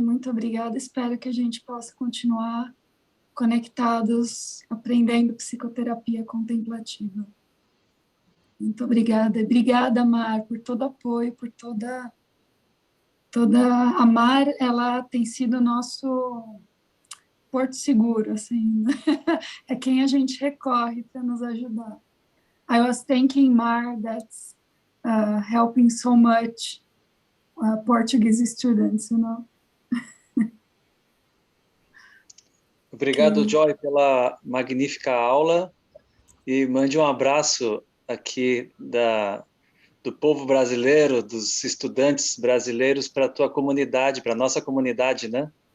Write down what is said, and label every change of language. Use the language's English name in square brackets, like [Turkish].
[Portuguese] Muito obrigada. Espero que a gente possa continuar conectados, aprendendo psicoterapia contemplativa. Muito obrigada. Obrigada, Mar, por todo apoio, por toda a Mar, ela tem sido nosso porto seguro, assim, é quem a gente recorre para nos ajudar. [English] I was thanking Mar that's helping so much Portuguese students, [Portuguese] Obrigado, Joy, pela magnífica aula, e mande um abraço aqui do povo brasileiro, dos estudantes brasileiros para a tua comunidade, para a nossa comunidade, né?